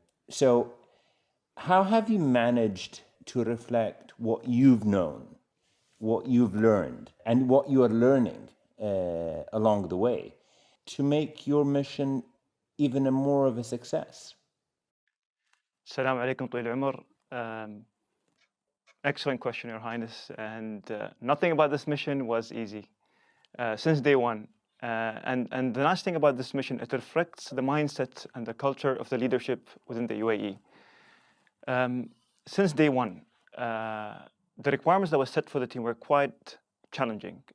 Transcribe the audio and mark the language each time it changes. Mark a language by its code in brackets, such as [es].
[en] So how have you managed to reflect what you've known, what you've learned, and what you are learning along the way to make your mission even more of a success? [ar] السلام عليكم طويل العمر. [en] Excellent question, Your Highness. And nothing about this mission was easy since day one. And the nice thing about this mission, it reflects the mindset and the culture of the leadership within the UAE. Since day one, the requirements that were set for the team were quite challenging.